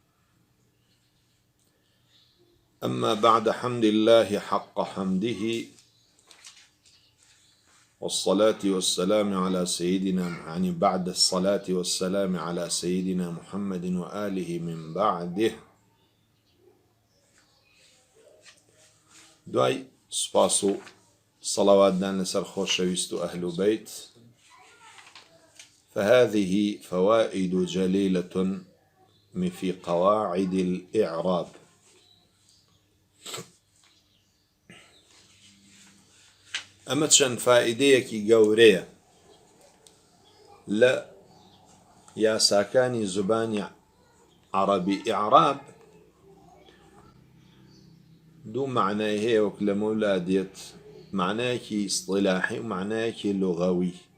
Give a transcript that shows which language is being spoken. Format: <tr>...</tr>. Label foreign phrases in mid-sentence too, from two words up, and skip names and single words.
<ar>أما بعد، حمد الله حق حمده والصلاة والسلام على سيدنا بعد الصلاة والسلام على سيدنا محمد وآله من بعده.</ar> <ckb>دوای سپاس و صلواتدان لسر خۆشەویست و</ckb> <ar>أهل بيت، فهذه فوائد جليلة في قواعد الإعراب.</ar> <ckb>ئەمە چەند فائیدەیەکی گەورەیە لە یاساکانی زبانی عربی. ئیعراب دوو معنای هەیە وەک لە مەولا دێت، معنایەکی ئیصطلاحی و معنایەکی لوغەوی.</ckb>